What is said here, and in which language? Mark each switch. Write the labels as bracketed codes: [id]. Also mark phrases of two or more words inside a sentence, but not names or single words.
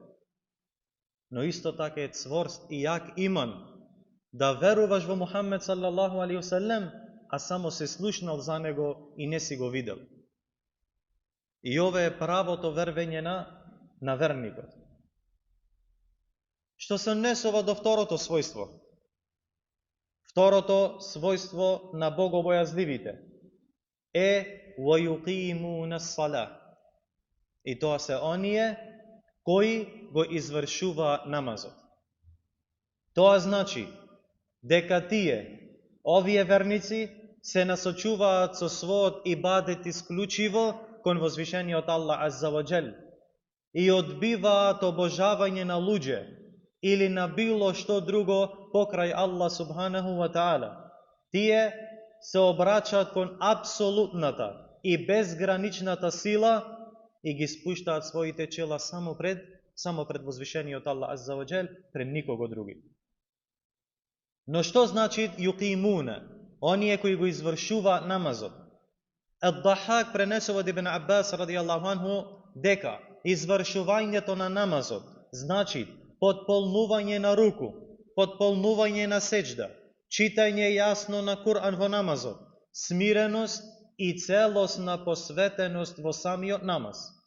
[mk] Но исто така е цворст и јак иман да веруваш во Мухаммед [ar] صلى الله عليه وسلم, [mk] а само се слушнал за него и не си го видел. И ова е правото вервење на верникот. Што се однесува до второто својство. Второто својство на богобојазливите е [ar] وَيُقِيمُونَ الصَّلَاةَ. [mk] И тоа се оние кои го извршува намазот. Тоа значи дека тие, овие верници, се насочуваат со својот ибадет исклучиво кон возвишениот Аллах [ar] عز وجل [mk] и одбиваат обожавање на луѓе или на било што друго покрај Аллах [ar] سبحانه وتعالى. [mk] Тие се обраќаат кон апсолутната и безграничната сила и ги спуштаат своите чела само пред возвишениот Аллах [ar] عز وجل, [mk] пред никого други. Но што значи юқимуна? Оние кои го извршуваат намазот. Ад-Дахак пренесува од Ибн Аббас [ar] رضي الله عنه [mk] дека извршувањето на намазот значи потполнување на руку, потполнување на сеџда, читање јасно на Кур'ан во намазот, смиреност и целосна посветеност во самиот намаз.